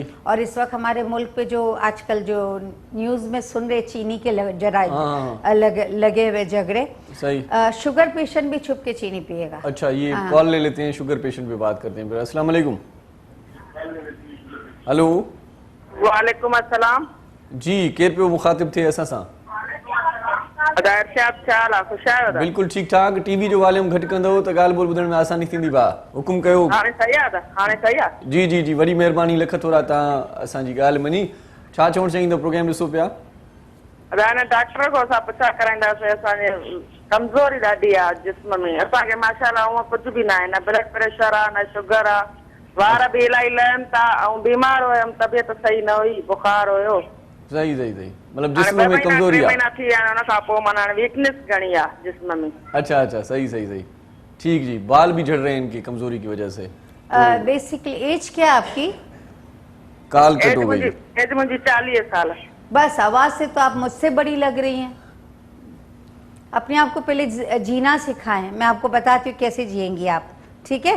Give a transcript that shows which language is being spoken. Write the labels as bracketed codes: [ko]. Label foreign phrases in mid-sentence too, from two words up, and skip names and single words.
[ur] اور اس وقت ہمارے ملک پہ جو آجکل جو نیوز میں سن رہے چینی کے لگے ہوئے جھگڑے، صحیح. [en] sugar patient [ur] بھی چھپ کے چینی پیئے گا۔ اچھا، یہ کال لے لیتے ہیں, [en] sugar patient [ur] پہ بات کرتے ہیں پھر. [ar] السلام عليكم. हेलो। وعليكم السلام. [sd] जी, केर पे मुखातिब थे असां सां? बिल्कुल ठीक ठाक। टीवी जो वॉल्यूम घटि कंदो त ॻाल्हि ॿोल ॿुधण में आसानी थींदी। बा हुकुम कयो। हाणे सही आहे। जी वॾी महिरबानी, लख थोरा तव्हां असांजी ॻाल्हि मञी। छा चवणु चाहींदो? प्रोग्राम ॾिसो पिया। डॉक्टर को असां पुछा कराईंदासीं, असांजे कमज़ोरी ॾाढी आहे जिस्म में। असांखे माशाल्लाह हूअं कुझु बि न आहे, न [en] blood pressure [sd] आहे, न शुगर आहे, वार बि इलाही लहनि था, ऐं बीमार हुयमि, तबियत सही न हुई, बुखार हुयो। सही। [ur] مطلب جسم میں کمزوری ہے. [sd] महीना थी विया आहिनि, उन खां पोइ माना वीकनेस घणी आहे जिस्म में। [ur] اچھا صحیح. ٹھیک جی، بال بھی جھڑ رہے ہیں ان کی کمزوری کی وجہ سے. [en] basically age [ur] کیا ہے آپ کی? [en] call cut [ur] ہو گئی. ایج مجھے 40 سال. بس آواز سے تو آپ مجھ سے بڑی لگ رہی ہیں۔ اپنے آپ کو پہلے جینا سکھائیں، میں آپ کو بتاتی ہوں کیسے جئیں گی آپ، ٹھیک ہے.